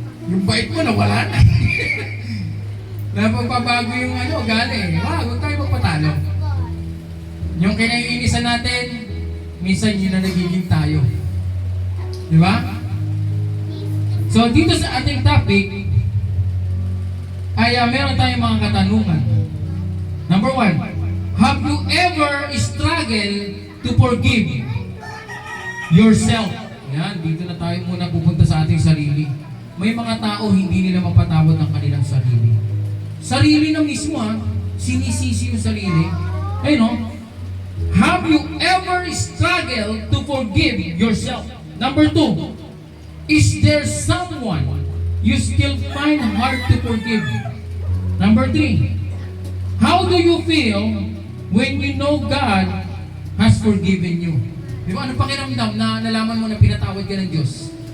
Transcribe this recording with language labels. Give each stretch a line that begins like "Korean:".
Filipino: Yung bait mo, nawala na. Napagpabago yung ugali. Huwag tayo magpatalo. Yung kinaiinisan natin, minsan yun na nagiging tayo. Di ba? So, dito sa ating topic, ay meron tayong mga katanungan.
English: Number 1, have you ever struggled to forgive yourself?
Filipino: Yan, dito na tayo muna pupunta sa ating sarili. May mga tao hindi nila mapatawad ng kanilang sarili. Sarili na mismo sinisisi yung sarili. Ayun no?
English: Have you ever struggled to forgive yourself? Number 2, is there someone you still find hard to forgive? Number 3, how do you feel when you know God has forgiven you?
Filipino: Di ba? Ano pakiramdam na nalaman mo na pinatawad ka ng Diyos?